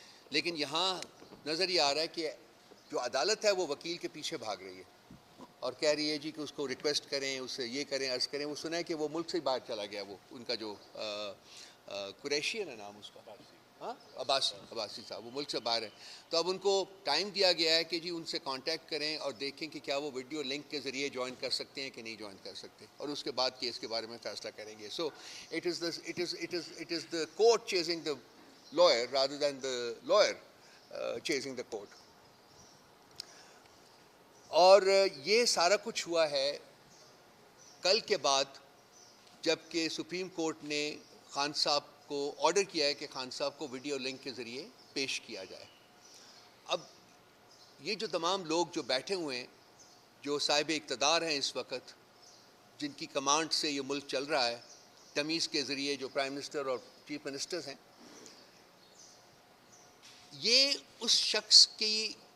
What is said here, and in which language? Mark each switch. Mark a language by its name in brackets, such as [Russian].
[Urdu] لیکن یہاں نظر یہ آ رہا ہے کہ جو عدالت ہے وہ وکیل کے پیچھے بھاگ رہی ہے اور کہہ رہی ہے جی کہ اس کو ریکویسٹ کریں، اس سے یہ کریں، عرض کریں. وہ سنا ہے کہ وہ ملک سے باہر چلا گیا، وہ ان کا جو قریشی ہے نا نام اس کا، عباسی صاحب، وہ ملک سے باہر ہے. تو اب ان کو ٹائم دیا گیا ہے کہ جی ان سے کانٹیکٹ کریں اور دیکھیں کہ کیا وہ ویڈیو لنک کے ذریعے جوائن کر سکتے ہیں کہ نہیں جوائن کر سکتے، اور اس کے بعد کیس کے بارے میں فیصلہ کریں گے. [English] So it is the court chasing the lawyer rather than the lawyer chasing the court. [Urdu] اور یہ سارا کچھ ہوا ہے کل کے بعد، جب کہ سپریم کورٹ نے خان صاحب کو آرڈر کیا ہے کہ خان صاحب کو ویڈیو لنک کے ذریعے پیش کیا جائے. اب یہ جو تمام لوگ جو بیٹھے ہوئے ہیں، جو صاحب اقتدار ہیں اس وقت، جن کی کمانڈ سے یہ ملک چل رہا ہے، تمیز کے ذریعے جو پرائم منسٹر اور چیف منسٹرز ہیں، یہ اس شخص کی